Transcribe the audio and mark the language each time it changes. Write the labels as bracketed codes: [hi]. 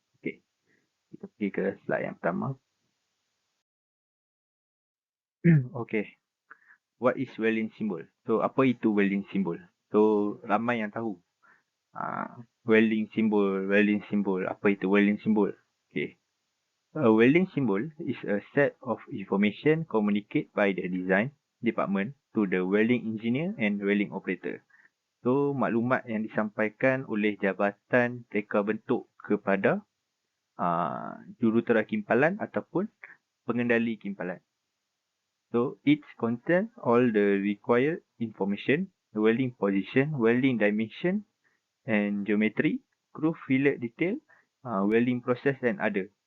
[ms] Okey, kita pergi ke slide yang pertama. [en] Okey, what is welding symbol? [ms] So, apa itu welding symbol? So, ramai yang tahu. Welding symbol. Apa itu welding symbol? Okey. [en] A welding symbol is a set of information communicated by the design department to the welding engineer and welding operator. [ms] So, maklumat yang disampaikan oleh jabatan reka bentuk kepada jurutera kimpalan ataupun pengendali kimpalan. [en] So, it contains all the required information, welding position, welding dimension and geometry, groove fillet detail, welding process and other.